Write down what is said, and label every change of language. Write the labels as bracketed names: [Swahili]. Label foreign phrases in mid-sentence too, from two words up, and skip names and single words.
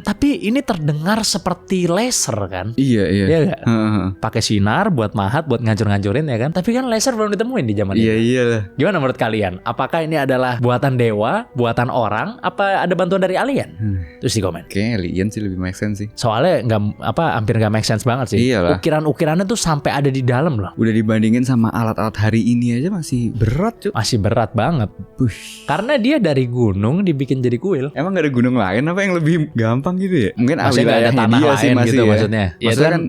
[Indonesian] Tapi ini terdengar seperti laser kan? Iya. Iya gak? Pakai sinar buat mahat, buat ngancur-ngancurin ya kan? Tapi kan laser belum ditemuin di zaman ini. Iyalah. Gimana menurut kalian? Apakah ini adalah buatan dewa, buatan orang, apa ada bantuan dari alien? Terus di komen. Kayaknya alien sih lebih [English] make sense [Indonesian] sih. Soalnya hampir nggak [English] make sense [Indonesian] banget sih. Iyalah. Ukiran-ukirannya tuh sampai ada di dalam loh. Udah dibandingin sama alat-alat hari ini aja masih berat cuy. Masih berat banget. Karena dia dari gunung dibikin jadi kuil. Emang gak ada gunung lain apa yang lebih gampang gitu ya? Mungkin maksudnya ada tanah dia lain sih masih gitu ya. maksudnya. Ya, Maksudnya kan